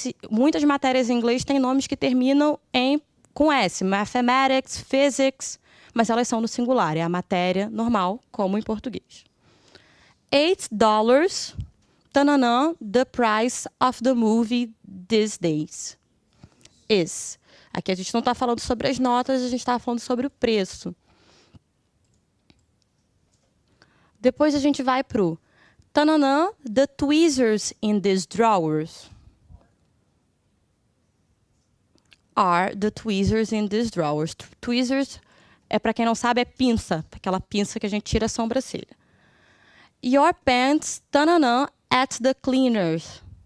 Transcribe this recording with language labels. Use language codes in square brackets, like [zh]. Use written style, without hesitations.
[pt] Muitas matérias em inglês têm nomes que terminam com S. Mathematics, physics, mas elas são no singular. É a matéria normal, como em português. [en] $8, tananã, the price of the movie these days. Is. [pt] Aqui a gente não está falando sobre as notas, a gente está falando sobre o preço. Depois a gente vai para o tananã, the tweezers in these drawers. [en] Are the tweezers in these drawers. [pt] Tweezers, para quem não sabe, é pinça. Aquela pinça que a gente tira a sobrancelha. [en] Your pants, tananã, at the cleaners.